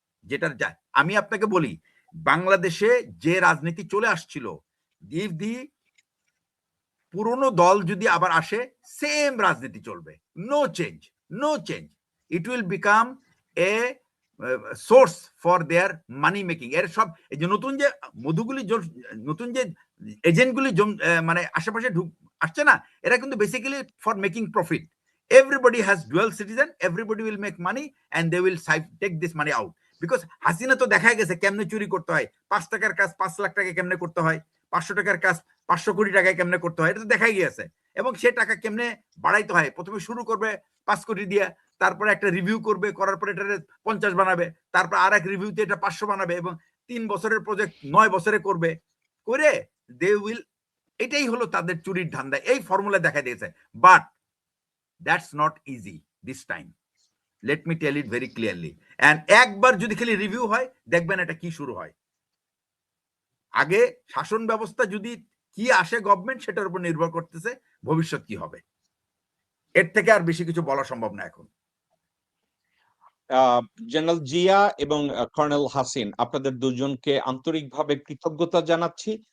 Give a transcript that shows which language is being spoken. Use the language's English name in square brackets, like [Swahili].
[Bangla] যেটা আমি আপনাকে বলি, বাংলাদেশে যে রাজনীতি চলে আসছিল, [English] if the [Bangla] পুরনো দল যদি আবার আসে, সেম রাজনীতি চলবে, [English] No change, no change. It will become a source for their money making. [Bangla] এর সব এই যে নতুন যে মধুগুলি, নতুন যে এজেন্টগুলি মানে আশেপাশে আসছে না, এরা কিন্তু basically [English] For making profit. Everybody has dual citizen, everybody will make money and they will take this money out. [Bangla] Because Hasina তো দেখা গেছে কেমনে চুরি করতে হয়, 5 টাকার কাজ 5 লাখ টাকা কেমনে করতে হয়, 500 টাকার কাজ 500 কোটি টাকায় কেমনে করতে হয়, এটা তো দেখাই গিয়েছে। এবং সে টাকা কেমনে বাড়াইতে হয়, প্রথমে শুরু করবে 5 কোটি দিয়ে, তারপরে একটা রিভিউ করবে, করার পরে এটা 50 বানাবে, তারপর আর এক রিভিউতে এটা 500 বানাবে, এবং 3 বছরের প্রজেক্ট 9 বছরে করবে, করে [English] they will, [Bangla] এটাই হলো তাদের চুরির ধান্দা। এই ফর্মুলা দেখা দিয়েছে। [English] But that's not easy this time, let me tell it very clearly. And [Bangla] একবার যদি খালি রিভিউ হয়, দেখবেন এটা কি শুরু হয়। আগে শাসন ব্যবস্থা যদি কি আসে গভর্নমেন্ট, সেটার উপর নির্ভর করতেছে ভবিষ্যৎ কি হবে। এর থেকে আর বেশি কিছু বলা সম্ভব না এখন। জেনারেল জিয়া এবং কর্নেল হাসিন, আপনাদের দুজনকে আন্তরিকভাবে কৃতজ্ঞতা জানাচ্ছি।